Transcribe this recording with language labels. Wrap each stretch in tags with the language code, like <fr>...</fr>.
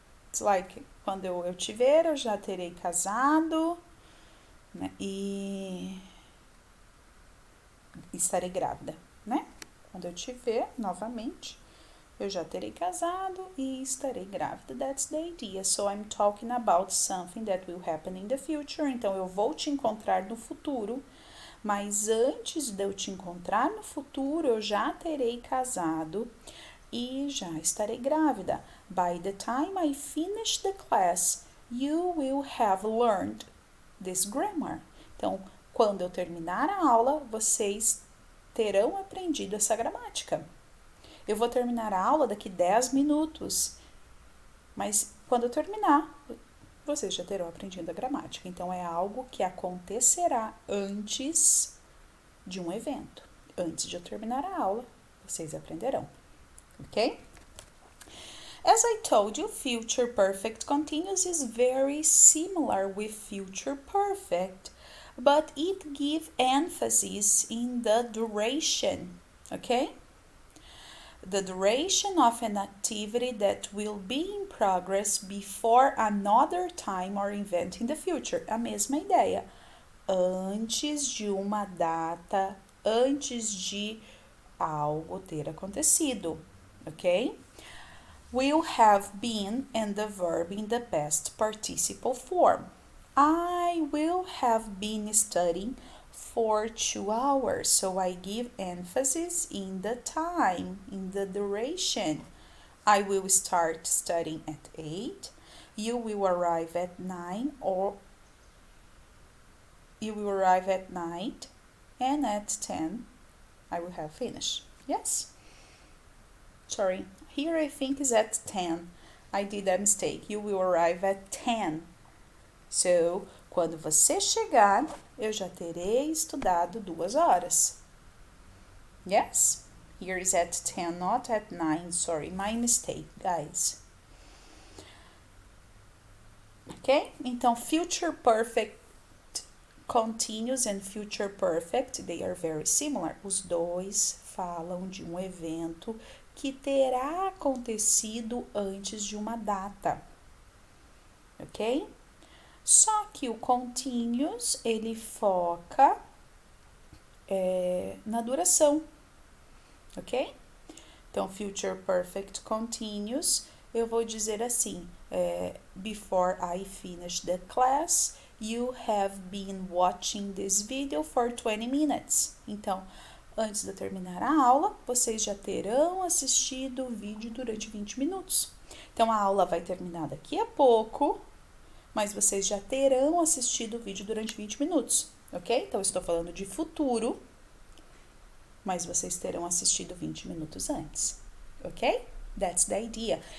<en>It's like,</en> <pt>quando eu te ver, eu já terei casado, né? E estarei grávida, né? Quando eu te ver novamente, eu já terei casado e estarei grávida.</pt> <en>That's the idea. So I'm talking about something that will happen in the future.</en> <pt>Então eu vou te encontrar no futuro, mas antes de eu te encontrar no futuro, eu já terei casado e já estarei grávida.</pt> <en>By the time I finish the class, you will have learned this grammar.</en> <pt>Então, quando eu terminar a aula, vocês terão aprendido essa gramática. Eu vou terminar a aula daqui 10 minutos, mas quando eu terminar, vocês já terão aprendido a gramática. Então, é algo que acontecerá antes de um evento. Antes de eu terminar a aula, vocês aprenderão. Ok?</pt> <en>As I told you, future perfect continuous is very similar with future perfect, but it gives emphasis in the duration, okay? The duration of an activity that will be in progress before another time or event in the future.</en> <pt>A mesma ideia. Antes de uma data, antes de algo ter acontecido, ok?</pt> <en>Will have been and the verb in the past participle form. I will have been studying for 2 hours, so I give emphasis in the time, in the duration. I will start studying at 8. You will arrive at 9, or you will arrive at 9, and at 10 I will have finished. Yes? Sorry, here I think is at 10. I did a mistake. You will arrive at 10.</en> <pt>So, quando você chegar, eu já terei estudado 2 horas.</pt> <en>Yes? Here is at 10, not at 9. Sorry, my mistake, guys. Ok? Então, future perfect continuous and future perfect, they are very similar.</en> <pt>Os dois falam de um evento que terá acontecido antes de uma data. Ok? Só que o continuous, ele foca na duração, ok?</pt> <en>Então, future perfect continuous,</en> <pt>eu vou dizer assim,</pt> <en>before I finish the class, you have been watching this video for 20 minutes.</en> <pt>Então, antes de eu terminar a aula, vocês já terão assistido o vídeo durante 20 minutos. Então, a aula vai terminar daqui a pouco, mas vocês já terão assistido o vídeo durante 20 minutos, ok? Então, eu estou falando de futuro, mas vocês terão assistido 20 minutos antes, ok?</pt> <en>That's the idea.</en>